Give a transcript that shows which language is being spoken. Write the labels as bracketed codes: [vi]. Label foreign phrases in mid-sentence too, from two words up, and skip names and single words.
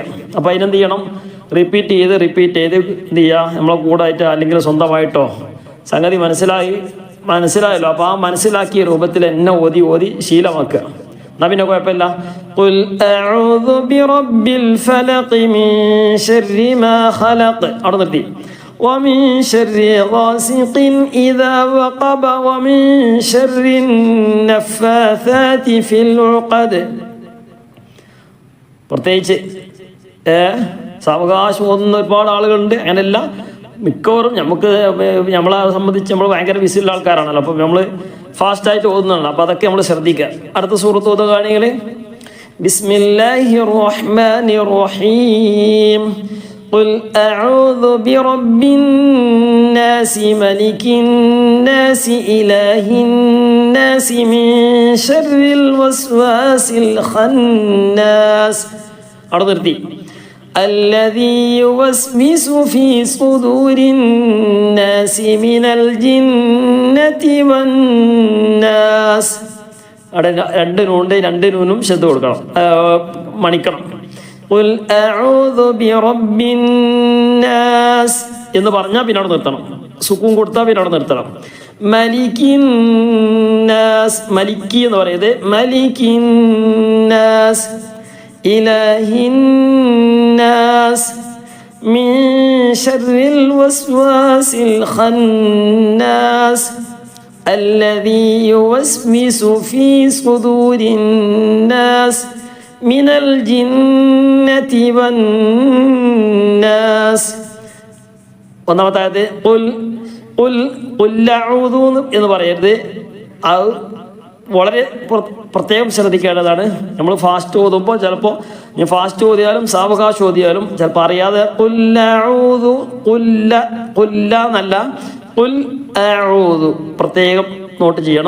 [ml] അപ്പോൾ അതിനെന്ത് ചെയ്യണം, റിപ്പീറ്റ് ചെയ്ത് എന്ത് ചെയ്യുക, നമ്മളെ കൂടായിട്ട് അല്ലെങ്കിൽ സ്വന്തമായിട്ടോ സംഗതി മനസ്സിലായല്ലോ. അപ്പോൾ ആ മനസ്സിലാക്കിയ രൂപത്തിൽ എന്നെ ഓതി ശീലമാക്കുക. എന്നാ പിന്നെ കുഴപ്പമില്ല. [ar] قل أعوذ برب الفلق من شر ما خلق [ml] അവിടെ നിർത്തി. [ar] ومن شر غاسق إذا وقب ومن شر النفاثات في العقد. [ml] പ്രത്യേകിച്ച് സാവകാശം ഓതുന്ന ഒരുപാട് ആളുകളുണ്ട്. അങ്ങനെയല്ല, മിക്കവാറും നമ്മളെ സംബന്ധിച്ച് നമ്മൾ ഭയങ്കര ബിസിയുള്ള ആൾക്കാരാണല്ലോ. അപ്പം നമ്മൾ ഫാസ്റ്റായിട്ട് ഓതുന്നതാണ്. അപ്പോൾ അതൊക്കെ നമ്മൾ ശ്രദ്ധിക്കുക. അടുത്ത സൂറത്ത് ഓതുകയാണെങ്കിൽ [ar] بسم الله الرحمن الرحيم. قل أعوذ برب الناس ملك الناس إله الناس من شر الوسواس الخناس [ml] അവിടെ നിർത്തി. [ar] الذي يوسوس في صدور الناس من الجنة والناس [ml] അവിടെ രണ്ട് നൂനും ശ്രദ്ധ കൊടുക്കണം, മണിക്കണം. [ar] قل أعوذ برب الناس [ml] എന്ന് പറഞ്ഞാൽ പിന്നെ അവിടെ നിർത്തണം. സുക്കൂൻ കൊടുത്താൽ പിന്നെ അവിടെ നിർത്തണം. [ar] ملك الناس ملك [ml] എന്ന് പറയുന്നത് [ar] ملك الناس إله الناس من شر الوسواس الخناس الذي يوسوس في صدور الناس من الجنة والناس. [ml] ഒന്നാമത്തെ അഊദു എന്ന് പറയരുത്. അത് വളരെ പ്രത്യേകം ശ്രദ്ധിക്കേണ്ടതാണ്. നമ്മൾ ഫാസ്റ്റ് ഓതുമ്പോൾ ചിലപ്പോൾ ഫാസ്റ്റ് ഓതിയാലും സാവകാശം ഓതിയാലും ചിലപ്പോൾ അറിയാതെ കുല്ല എന്നല്ല, [ar] قل أعوذ [ml] പ്രത്യേകം നോട്ട് ചെയ്യണം.